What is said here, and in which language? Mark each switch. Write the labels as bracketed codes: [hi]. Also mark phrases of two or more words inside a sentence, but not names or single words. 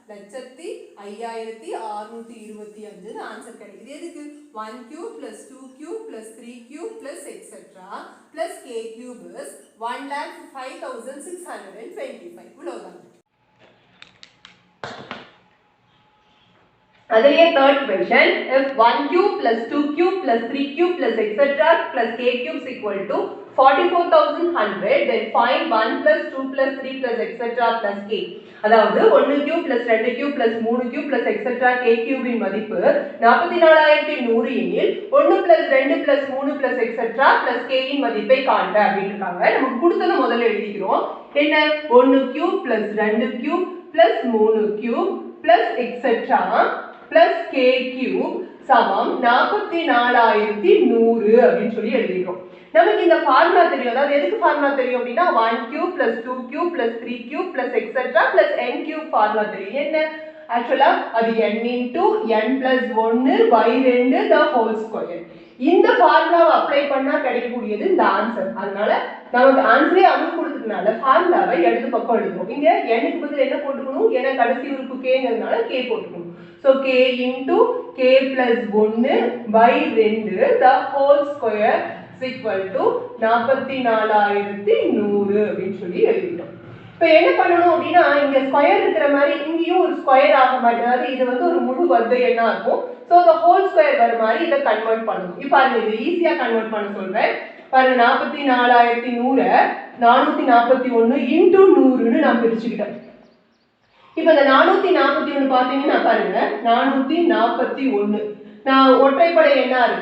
[ta] 1,5625 ஆன்சர் கிடைக்குது. [en] எதுக்கு 1 cube plus 2 cube plus 3 cube plus etc plus k cube is 1,05,625. [ta] இவ்வளவுதான். [en] அதிலே third question, if 1 cube plus 2 cube plus 3 cube plus etc plus k cube is equal to 44,100, then find 1 plus 2 plus 3 plus etc plus k. [ta] அதாவது [en] 1 cube plus 2 cube plus 3 cube plus etc k cube [ta] இன் மதிப்பு 44,100 எனில் [en] 1 plus 2 plus 3 plus etc plus k [ta] இன் மதிப்பை காண்க அப்படின்னு இருக்காங்க. நமக்கு கொடுத்தத முதல்ல எழுதிக்கிறோம். என்ன [en] 1 cube plus 2 cube plus 3 cube plus etc plus k cube [ta] சமம் 44,100 அப்படின்னு சொல்லி எழுதிக்கிறோம். நமக்கு இந்த ஃபார்முலா தெரியும். அதாவது எதுக்கு ஃபார்முலா தெரியும் அப்படின்னா [en] 1 cube plus 2 cube plus 3 cube plus etc plus n cube [ta] ஃபார்முலா தெரியும். [en] என்ன ஆக்சுவலா அது n into n plus 1 by 2 the whole square. [ta] இந்த ஃபார்முலாவை அப்ளை பண்ணா கிடைக்கக்கூடியது இந்த ஆன்சர். அதனால நமக்கு ஆன்சரே அவங்க கொடுத்ததுனால ஃபார்முலாவை இடது பக்கம் எழுதுறோம். இங்க n க்கு பதிலா என்ன போட்டுக்கணும், ஏன்னா கடைசி உறுப்பு kங்கிறதுனால k போட்டுக்கணும். [en] So k into k plus 1 by 2 the whole square is equal to 44,100 [ta] அப்படின்னு சொல்லி எழுதிட்டோம். இப்போ என்ன பண்ணணும் அப்படின்னா இங்க ஸ்கொயர் இருக்கிற மாதிரி இங்கேயும் ஒரு ஸ்கொயர் ஆக மாதிரி, அதாவது இது வந்து ஒரு முழு வர்க்க எண்ணா இருக்கும். ஸோ [en] the whole square [ta] வர மாதிரி இதை கன்வெர்ட் பண்ணணும். இப்போ பாருங்க இது ஈஸியா கன்வெர்ட் பண்ண சொல்றேன். பாருங்க 44,100 441 into 100ன்னு நான் பிரிச்சுக்கிட்டேன். இப்போ இந்த 441 பாத்தீங்கன்னா பாருங்க 441 நான் ஒற்றைப்படை எண்ணா இருக்கு.